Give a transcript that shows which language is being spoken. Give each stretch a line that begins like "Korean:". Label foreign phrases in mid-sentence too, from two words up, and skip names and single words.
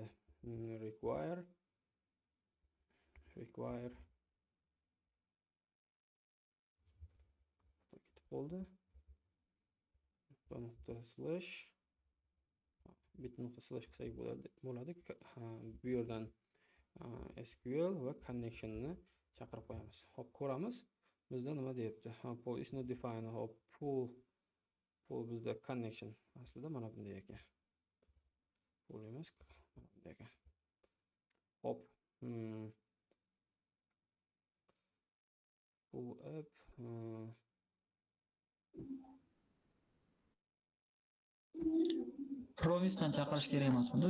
Uzbek: Require bo'ldi. .slash bit.slash qilsak bo'ladi. Bu yerdan SQL va connectionni chaqirib qo'yamiz. Hop, ko'ramiz. Bizda nima deyapti?
English: Pool is not defined.
Uzbek: Hop, pool bizda connection. Aslida mana bunday ekan. Pool emas, mana bunday ekan. Hop. Pool app Provise'dan chaqirish kerak emasmi?